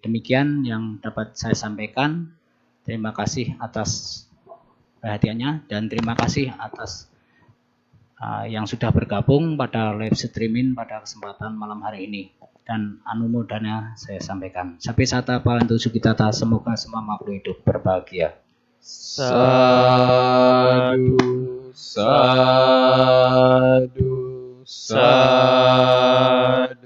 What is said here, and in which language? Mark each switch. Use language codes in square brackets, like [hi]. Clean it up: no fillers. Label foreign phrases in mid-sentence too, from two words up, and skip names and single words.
[id] Demikian yang dapat saya sampaikan. Terima kasih atas perhatiannya dan terima kasih atas yang sudah bergabung pada [en] live streaming [id] pada kesempatan malam hari ini. Dan anumodana saya sampaikan. [pi] Sapi sata palantu sukitata, [id] semoga semua makhluk hidup berbahagia. [pi] Sadu, sadu, sadu.